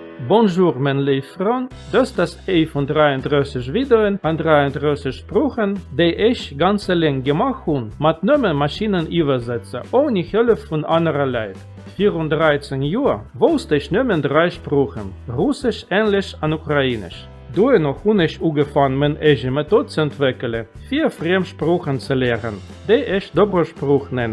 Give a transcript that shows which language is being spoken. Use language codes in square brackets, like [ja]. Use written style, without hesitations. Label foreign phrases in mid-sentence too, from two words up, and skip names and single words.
[nl] Bonjour mijn lieve vriend, dus dat is een van 33 video's aan 33 [de] Sprachen, die ich ganz lang gemacht habe, mit neuen Maschinen übersetzen, ohne Hilfe von anderen Leuten. 34 Jahre wusste ich nur 3 Sprachen, Russisch, Englisch und Ukrainisch. Daarna habe ich angefangen, meine eigene Methode zu entwickeln, 4 Fremdsprachen zu lernen, die ich Dobrosprach nenne.